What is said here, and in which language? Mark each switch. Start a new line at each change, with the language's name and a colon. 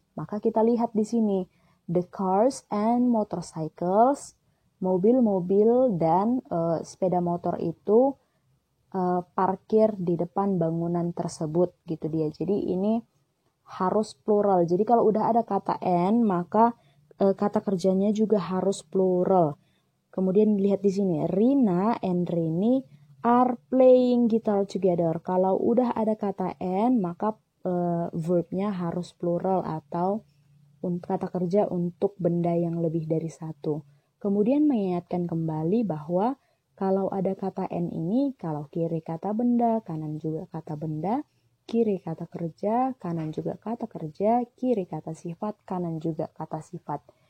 Indonesian: Maka kita lihat di sini,
English: the cars and motorcycles,
Indonesian: mobil-mobil dan sepeda motor itu parkir di depan bangunan tersebut gitu dia. Jadi ini harus plural. Jadi kalau udah ada kata N, maka kata kerjanya juga harus plural. Kemudian lihat di sini,
English: Rina and Rini are playing guitar together.
Indonesian: Kalau udah ada kata N, maka verbnya harus plural atau kata kerja untuk benda yang lebih dari satu. Kemudian mengingatkan kembali bahwa kalau ada kata N ini, kalau kiri kata benda, kanan juga kata benda, kiri kata kerja, kanan juga kata kerja, kiri kata sifat, kanan juga kata sifat.